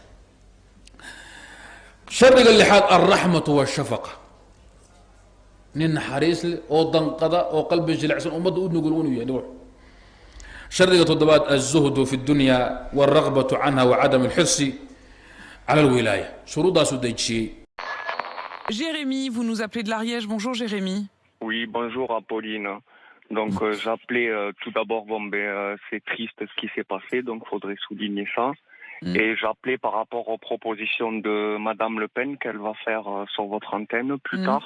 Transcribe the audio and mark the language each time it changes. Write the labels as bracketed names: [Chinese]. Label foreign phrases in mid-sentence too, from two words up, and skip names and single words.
[Somali] shardiga lixaad [Arabic] الرحمة والشفقة [Somali] nin naxariis leh oo danqada oo qalbi jilicsan ummadda u nugul inuu yahay shardiga toddobaad [Arabic] الزهد في الدنيا والرغبة عنها وعدم الحرص على الولاية [Somali] shuruuddaasuu dejiyey. [French] Jérémy, vous nous appelez de l'Ariège. Bonjour Jérémy. Oui, bonjour Apolline. Donc j'appelais tout d'abord, c'est triste ce qui s'est passé, donc il faudrait souligner ça. Et j'appelais par rapport aux propositions de Madame Le Pen qu'elle va faire sur votre antenne plus tard.